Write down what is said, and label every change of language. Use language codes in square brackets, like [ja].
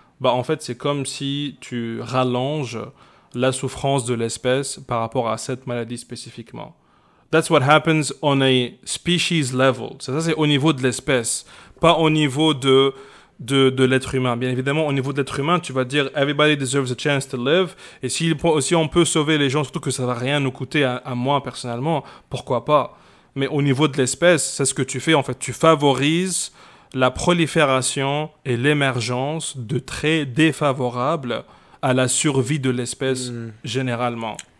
[fr] Bah, en fait, c'est comme si tu rallonges la souffrance de l'espèce par rapport à cette maladie spécifiquement. [en] That's what happens on a species level. [fr] Ça, c'est au niveau de l'espèce, pas au niveau de l'être humain. Bien évidemment, au niveau de l'être humain, tu vas dire « [en] Everybody deserves a chance to live ». [fr] Et si on peut sauver les gens, surtout que ça va rien nous coûter à moi personnellement, pourquoi pas? Mais au niveau de l'espèce, c'est ce que tu fais. En fait, tu favorises la prolifération et l'émergence de traits défavorables à la survie de l'espèce généralement.